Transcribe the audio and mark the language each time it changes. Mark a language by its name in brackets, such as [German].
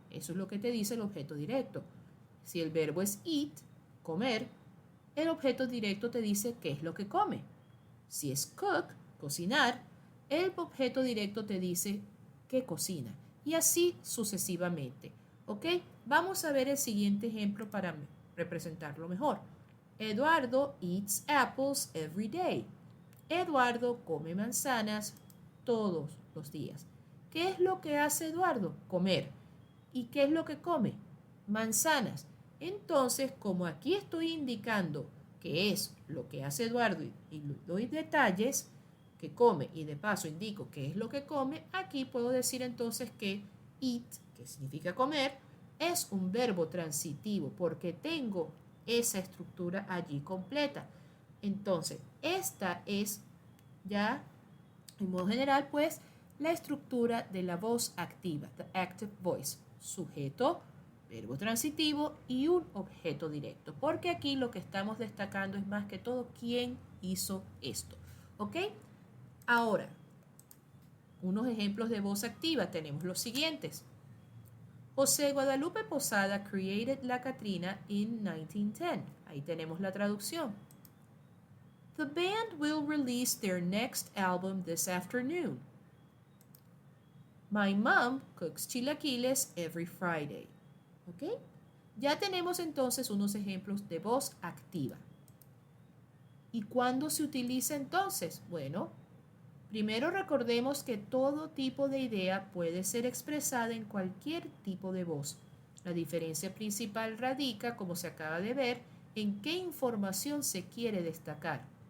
[Spanish] Eso es lo que te dice el objeto directo. Si el verbo es eat, comer, el objeto directo te dice qué es lo que come. Si es cook, cocinar, el objeto directo te dice qué cocina. Y así sucesivamente. ¿Ok? Vamos a ver el siguiente ejemplo para representarlo mejor. [English] Eduardo eats apples every day. [Spanish] Eduardo come manzanas todos los días. ¿Qué es lo que hace Eduardo? Comer. ¿Y qué es lo que come? Manzanas. Entonces, como aquí estoy indicando que es lo que hace Eduardo y doy detalles que come y de paso indico qué es lo que come, aquí puedo decir entonces que eat, que significa comer, es un verbo transitivo porque tengo esa estructura allí completa. Entonces, esta es ya, en modo general, pues, la estructura de la voz activa, [English] the active voice, [Spanish] sujeto, verbo transitivo y un objeto directo, porque aquí lo que estamos destacando es más que todo quién hizo esto, ¿ok? Ahora, unos ejemplos de voz activa tenemos los siguientes. [English] José Guadalupe Posada created La Catrina in 1910. [Spanish] Ahí tenemos la traducción. [English] The band will release their next album this afternoon. My mom cooks chilaquiles every Friday. [Spanish] ¿Ok? Ya tenemos entonces unos ejemplos de voz activa. ¿Y cuándo se utiliza entonces? Bueno, primero recordemos que todo tipo de idea puede ser expresada en cualquier tipo de voz. La diferencia principal radica, como se acaba de ver, en qué información se quiere destacar.